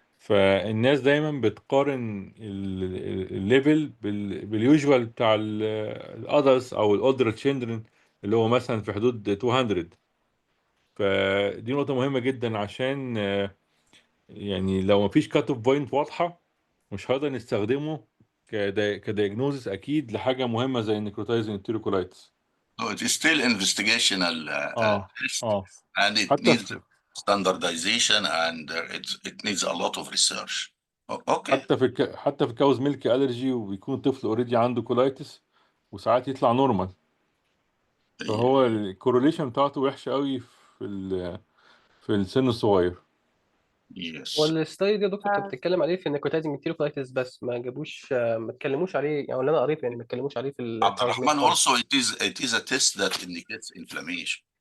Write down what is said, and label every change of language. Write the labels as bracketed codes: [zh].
[ar] فالناس دايما بتقارن الليفل باليوجوال بتاع الادلتس او الاولدر تشيلدرن اللي هو مثلا في حدود 200. فدي نقطة مهمة جدا عشان يعني لو مفيش كات اوف بوينت واضحة مش هقدر نستخدمه كدياجنوزس اكيد لحاجة مهمة زي النيكروتايزنج انتيروكولايتس. [en] So it is still investigational test, and it [ar] حتى [en] needs standardization, and it needs a lot of research. Okay. [ar] حتى في كاوز ميلك الرجي وبيكون الطفل اوريدي عنده كولايتس وساعات يطلع نورمال. فهو الكورليشن بتاعته وحشه قوي في السن الصغير. [en] Yes. [ar] والستادي دي يا دكتور كانت بتتكلم عليه في النيكوتايزنج انتيروكولايتس بس ما اتكلموش عليه، يعني اللي انا قريته يعني ما اتكلموش عليه في [en] Abdelrahman, also it is a test that indicates inflammation.